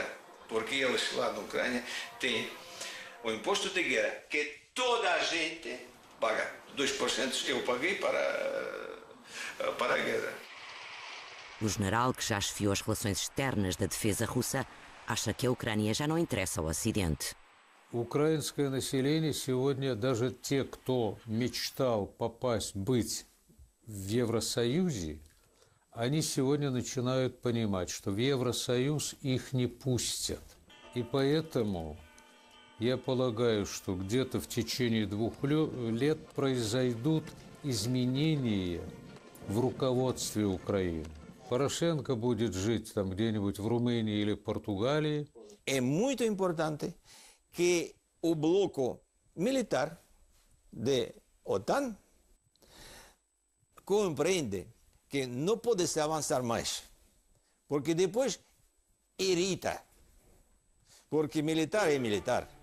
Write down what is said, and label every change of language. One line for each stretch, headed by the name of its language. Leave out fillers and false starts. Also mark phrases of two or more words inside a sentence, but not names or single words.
Portuguese: Porque eles lá na Ucrânia têm o imposto de guerra, que toda a gente paga. 2% eu paguei para a guerra. O general, que já chefiou as relações externas da defesa russa, acha que a Ucrânia já não interessa ao Ocidente.
Russian: Украинское население сегодня, даже те, кто мечтал быть в Евросоюзе, они сегодня начинают понимать, что в Евросоюз их не пустят. И поэтому я полагаю, что где-то в течение 2 лет произойдут изменения в руководстве Украины. Порошенко будет жить там где-нибудь в Румынии или Португалии.
Portuguese: É muito importante que o bloco militar da OTAN compreende que não pode se avançar mais, porque depois irrita, porque militar é militar.